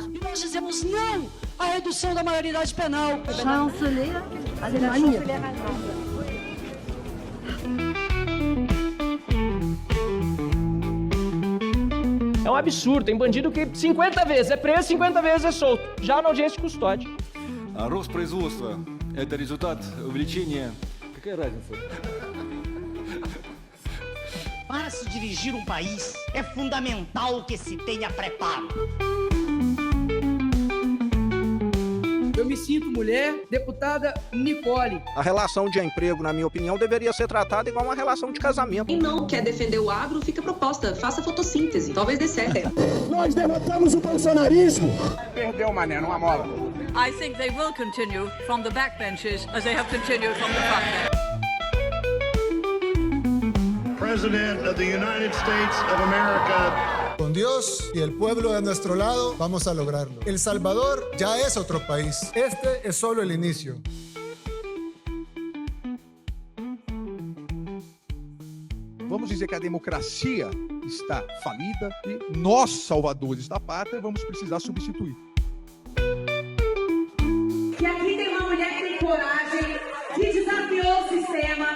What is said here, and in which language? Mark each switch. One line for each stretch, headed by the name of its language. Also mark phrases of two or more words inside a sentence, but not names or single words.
Portuguese: E nós dizemos não à redução da maioridade penal. Chanceler Alemanha. É um absurdo. Tem bandido que 50 vezes é preso, 50 vezes é solto. Já na audiência de custódia.
Russian: Рост производства – это результат увеличения. Какая разница?
Portuguese: Para se dirigir um país, é fundamental que se tenha preparo. Eu me sinto mulher, deputada Nicole. A relação de emprego, na minha opinião, deveria ser tratada igual uma relação de casamento. Quem não quer defender o agro, fica proposta. Faça fotossíntese. Talvez dê certo. Nós derrotamos o bolsonarismo. Perdeu, mané, numa mola.
English: I think they will continue from the backbenches as they have continued from the front. President of the United States of America.
Spanish: Con Dios y el pueblo de nuestro lado, vamos a lograrlo. El Salvador ya es otro país. Este es solo el inicio.
Portuguese: Vamos dizer que a democracia está falida e nós, salvadores da pátria, vamos precisar substituir. E aqui tem uma mulher que tem coragem, que desafiou o sistema.